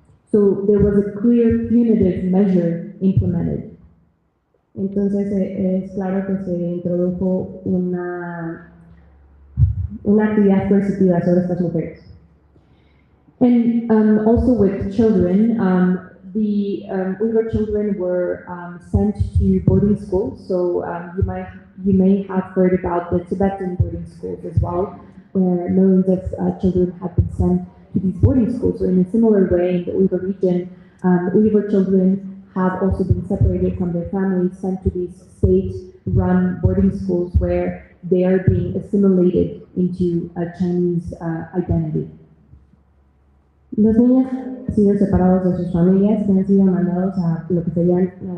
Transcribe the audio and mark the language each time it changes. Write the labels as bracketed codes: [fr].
[en] So there was a clear punitive measure implemented. [es] Entonces es claro que se introdujo una actividad coercitiva sobre estas mujeres. [en] And also with children, the Uyghur children were sent to boarding schools. So you may have heard about the Tibetan boarding schools as well, where millions of children have been sent to these boarding schools. So in a similar way, in the Uyghur region, Uyghur children have also been separated from their families, sent to these state-run boarding schools where they are being assimilated into a Chinese identity. [es] Los niños han sido separados de sus familias, que han sido mandados a lo que serían